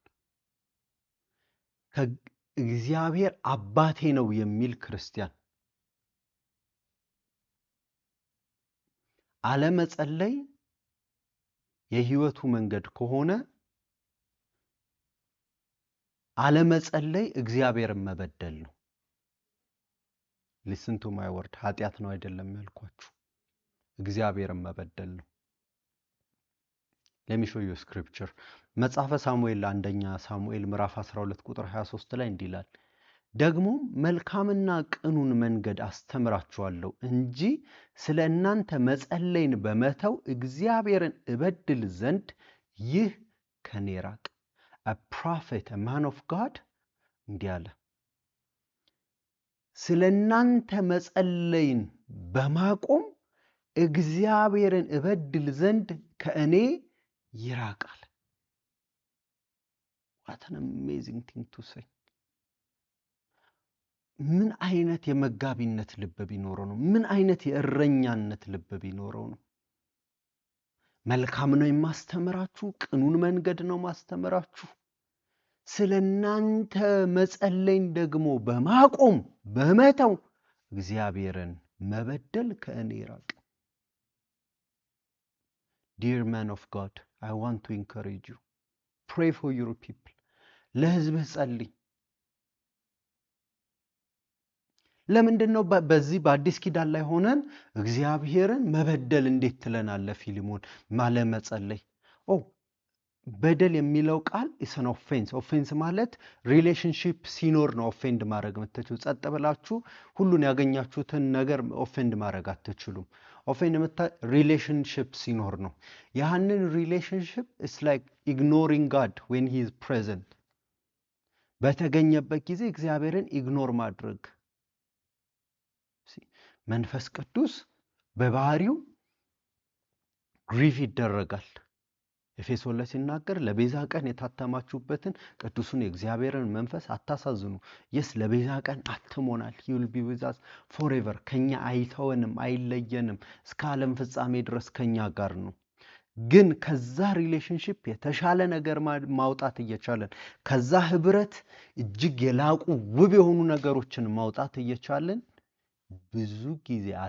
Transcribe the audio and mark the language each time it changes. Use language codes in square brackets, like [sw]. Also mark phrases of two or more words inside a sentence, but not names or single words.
[am] ከእግዚአብሔር አባቴ ነው የሚል ክርስቲያን አለመጸለይ የህይወቱ መንገድ ከሆነ አለመጸለይ እግዚአብሔርን መበደል ነው። [en] listen to my word [am] ኃጢያት ነው አይደለም ያልኳችሁ፣ እግዚአብሔርን መበደል ነው። [en] let me show you scripture። [am] መጽሐፈ ሳሙኤል አንደኛ ሳሙኤል ምዕራፍ 12 ቁጥር 23 ላይ እንዲህ ይላል፣ ደግሞ መልካምና ቅኑን መንገድ አስተምራችኋለሁ እንጂ ስለ እናንተ መጸለይን በመተው እግዚአብሔርን እበድል ዘንድ ይህ ከኔ ራቅ። [en] a prophet, a man of God [am] እንዲህ አለ፣ ስለናንተ መጸለይን በማቆም እግዚአብሔርን እበድል ዘንድ ከእኔ ይራቃል። [en] what an amazing thing to say። [am] ምን አይነት የመጋቢነት ልብ ቢኖረው ነው? ምን አይነት የእረኛነት ልብ ቢኖረው ነው? መልካም ነው የማስተምራችሁ፣ ቅኑን መንገድ ነው ማስተምራችሁ። ስለናንተ መጸለይን ደግሞ በማቆም በመተው እግዚአብሔርን መበደል ከእኔ ይራቅ። [en] Dear man of God, I want to encourage you. Pray for your people. [am] ለህዝብህ ጸልይ። ለምንድነው በዚህ በአዲስ ኪዳን ላይ ሆነን እግዚአብሔርን መበደል እንዴት ትለናለህ ፊሊሞን? ማለመጸለይ። በደል የሚለው ቃል [en] is an offense። [am] ኦፌንስ ማለት ሪሌሽንሺፕ ሲኖር ነው ኦፌንድ ማድረግ የምትችሉ። ጸጥ ብላችሁ ሁሉን ያገኛችሁትን ነገር ኦፌንድ ማድረግ አትችሉም። [en] offend relationship [am] ሲኖር ነው። ያንን ሪሌሽንሺፕ [en] is like ignoring God when he is present። [am] በተገኘበት ጊዜ እግዚአብሔርን ኢግኖር ማድረግ። መንፈስ ቅዱስ በባህሪው ግሪቭ ይደረጋል። ኤፌሶን ላይ ሲናገር ለቤዛ ቀን የታተማችሁበትን ቅዱሱን የእግዚአብሔርን መንፈስ አታሳዝኑ። የስ ለቤዛ ቀን አትሞናል። [en] he will be with us forever። [am] ከኛ አይተወንም፣ አይለየንም። እስከ ዓለም ፍጻሜ ድረስ ከኛ ጋር ነው። ግን ከዛ ሪሌሽንሺፕ የተሻለ ነገር ማውጣት እየቻለን ከዛ ህብረት እጅግ የላቁ ውብ የሆኑ ነገሮችን ማውጣት እየቻለን ብዙ ጊዜ